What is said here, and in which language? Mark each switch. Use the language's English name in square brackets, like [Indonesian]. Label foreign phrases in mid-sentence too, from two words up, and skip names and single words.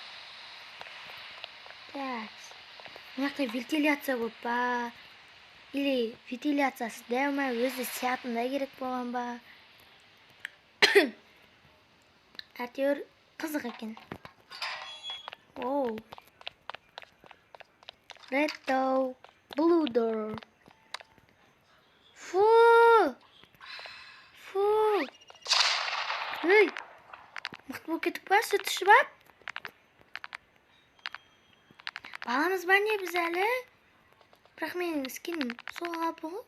[Kazakh] Так. Мынақта вентиляция көп па? Или вентиляциясы дәумай өзі сиятындай керек болған ба? Әйтеуір қызық екен. Оу. [English] Red door, blue door. Фу! Ой! [Kazakh] Мықты болып кетіп па, сүт ішіп ап? Баламыз ба не біз әлі? Бірақ менің скинім сол қалпы ғой.